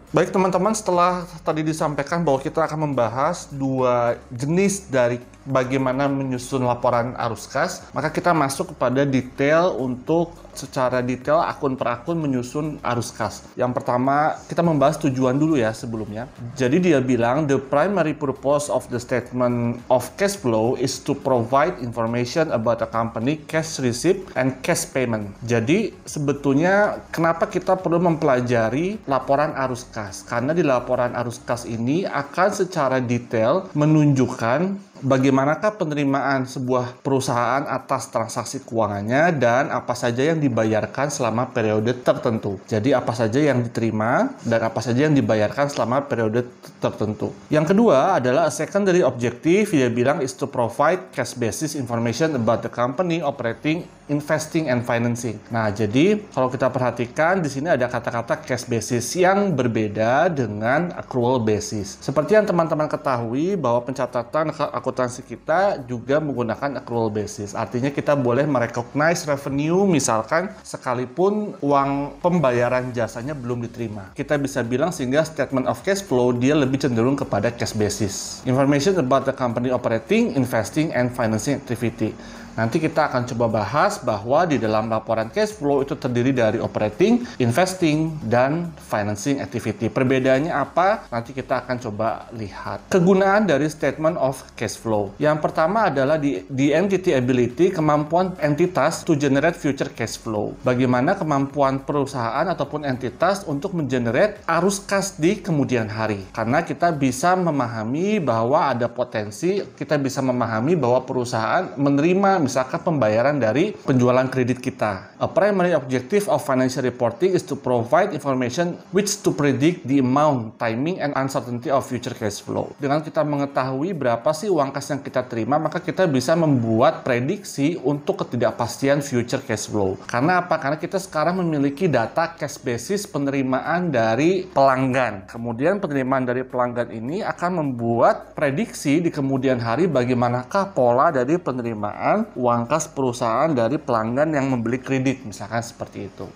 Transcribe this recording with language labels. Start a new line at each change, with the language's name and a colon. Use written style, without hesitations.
Indonesian: Baik teman-teman, setelah tadi disampaikan bahwa kita akan membahas dua jenis dari bagaimana menyusun laporan arus kas, maka kita masuk kepada detail untuk secara detail akun per akun menyusun arus kas. Yang pertama, kita membahas tujuan dulu ya sebelumnya. Jadi dia bilang,
English: the primary purpose of the statement of cash flow is to provide information about a company cash receipt and cash payment.
Indonesian: Jadi sebetulnya kenapa kita perlu mempelajari laporan arus kas? Karena di laporan arus kas ini akan secara detail menunjukkan bagaimanakah penerimaan sebuah perusahaan atas transaksi keuangannya dan apa saja yang dibayarkan selama periode tertentu. Jadi apa saja yang diterima dan apa saja yang dibayarkan selama periode tertentu. Yang kedua adalah
English: a secondary objective,
Indonesian: dia bilang
English: is to provide cash basis information about the company operating, investing, and financing.
Indonesian: Nah, jadi kalau kita perhatikan di sini ada kata-kata cash basis yang berbeda dengan accrual basis. Seperti yang teman-teman ketahui bahwa pencatatan akuntansi kita juga menggunakan accrual basis. Artinya kita boleh merecognize revenue misalkan sekalipun uang pembayaran jasanya belum diterima. Kita bisa bilang sehingga statement of cash flow dia lebih cenderung kepada cash basis.
English: Information about the company operating, investing, and financing activity.
Indonesian: Nanti kita akan coba bahas bahwa di dalam laporan cash flow itu terdiri dari operating, investing, dan financing activity. Perbedaannya apa? Nanti kita akan coba lihat. Kegunaan dari
English: statement of cash flow.
Indonesian: Yang pertama adalah
English: the entity ability,
Indonesian: kemampuan entitas
English: to generate future cash flow.
Indonesian: Bagaimana kemampuan perusahaan ataupun entitas untuk mengenerate arus kas di kemudian hari. Karena kita bisa memahami bahwa ada potensi, kita bisa memahami bahwa perusahaan menerima misalkan pembayaran dari penjualan kredit kita.
English: A primary objective of financial reporting is to provide information which to predict the amount, timing, and uncertainty of future cash flow.
Indonesian: Dengan kita mengetahui berapa sih uang kas yang kita terima, maka kita bisa membuat prediksi untuk ketidakpastian future cash flow. Karena apa? Karena kita sekarang memiliki data cash basis penerimaan dari pelanggan. Kemudian penerimaan dari pelanggan ini akan membuat prediksi di kemudian hari bagaimanakah pola dari penerimaan uang kas perusahaan dari pelanggan yang membeli kredit, misalkan seperti itu.